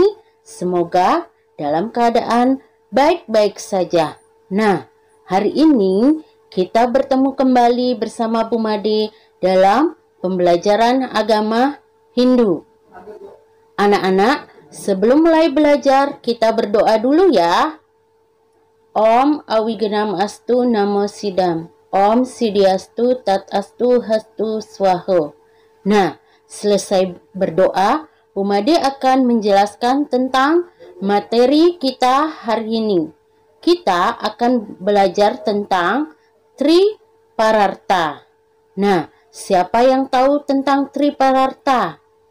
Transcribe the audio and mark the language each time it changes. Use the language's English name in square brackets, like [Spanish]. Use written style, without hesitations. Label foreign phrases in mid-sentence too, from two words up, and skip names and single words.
[Indonesian] Semoga dalam keadaan baik-baik saja. Nah, hari ini kita bertemu kembali bersama Bu Made dalam pembelajaran agama Hindu. Anak-anak, sebelum mulai belajar, kita berdoa dulu ya. [Sanskrit] Om Awigenam Astu Namo Sidam. Om Sidiastu Tat Astu Hastu Swaho. [Indonesian] Nah, selesai berdoa, Bu Made akan menjelaskan tentang materi kita hari ini. Kita akan belajar tentang Tripararta. Nah, siapa yang tahu tentang Tripararta?